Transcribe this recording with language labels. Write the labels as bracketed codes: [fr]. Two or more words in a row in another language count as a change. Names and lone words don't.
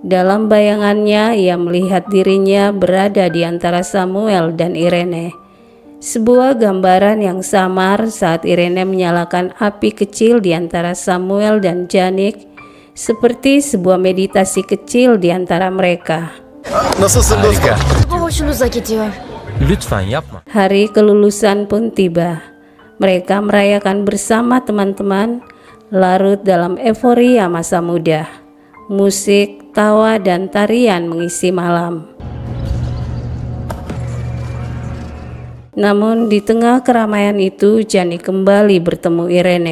[id] Dalam bayangannya, ia melihat dirinya berada di antara Samuel dan Irene. Sebuah gambaran yang samar saat Irene menyalakan api kecil di antara Samuel dan Janik, seperti sebuah meditasi kecil di antara mereka. [tr] Nasılsın dostum? Bu hoşunuza gidiyor. Lütfen yapma. [id] Hari kelulusan pun tiba. Mereka merayakan bersama teman-teman, larut dalam euforia masa muda. Musik, tawa, dan tarian mengisi malam. Namun di tengah keramaian itu, Janik kembali bertemu Irene.